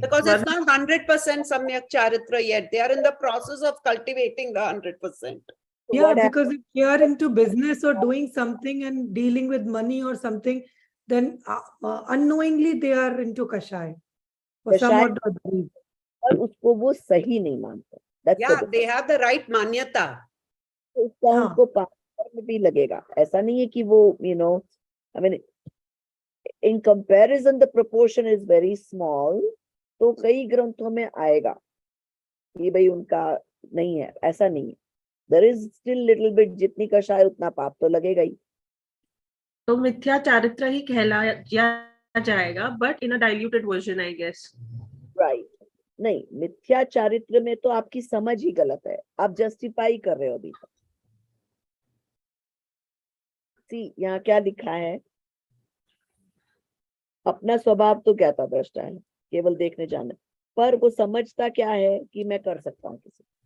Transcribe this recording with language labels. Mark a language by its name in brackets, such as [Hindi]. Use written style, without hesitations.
[English] Because it's not 100% Samyak Charitra yet. They are in the process of cultivating the 100%. Yeah, because if you are into business or doing something and dealing with money or something, then unknowingly they are into Kashaya. For some odd reason. [Hindi] और उसको वो सही नहीं मानते. [English] Yeah, they have the right manyata. [Hindi] उसका उनको पाप में भी लगेगा. ऐसा नहीं है कि वो, [English] you know, I mean, in comparison the proportion is very small. [Hindi] तो कई ग्रंथों में आएगा कि भाई उनका नहीं है, ऐसा नहीं है. [English] There is still little bit, [Hindi] जितनी कषाय उतना पाप तो लगेगा ही. तो मिथ्या चारित्र ही कहलाया जाएगा, [English] but in a diluted version, I guess. Right. [Hindi] नहीं, मिथ्या चारित्र में तो आपकी समझ ही गलत है. आप जस्टिफाई कर रहे हो अभी तक. See, यहाँ क्या लिखा है? अपना स्वभाव तो क्या था? दृष्टा है, केवल देखने जाने, पर वो समझता क्या है कि मैं कर सकता हूँ किसी.